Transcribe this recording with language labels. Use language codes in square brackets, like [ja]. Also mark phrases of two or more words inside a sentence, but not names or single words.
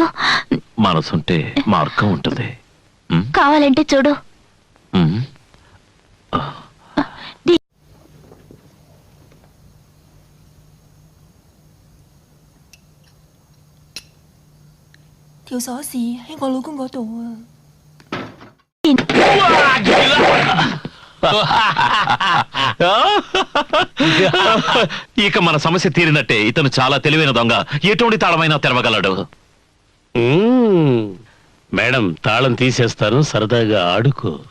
[te] మనసుంటే మార్గం ఉంటుంది. కావాలంటే చూడు. [yue] 條鎖匙喺我老公嗰度啊！ [te] ఇక మన సమస్య తీరినట్టే. ఇతను చాలా తెలివైన దొంగ. ఎటువంటి తాళమైనా తెరవగలడు. మేడం, తాళం తీసేస్తాను, సరదాగా ఆడుకో.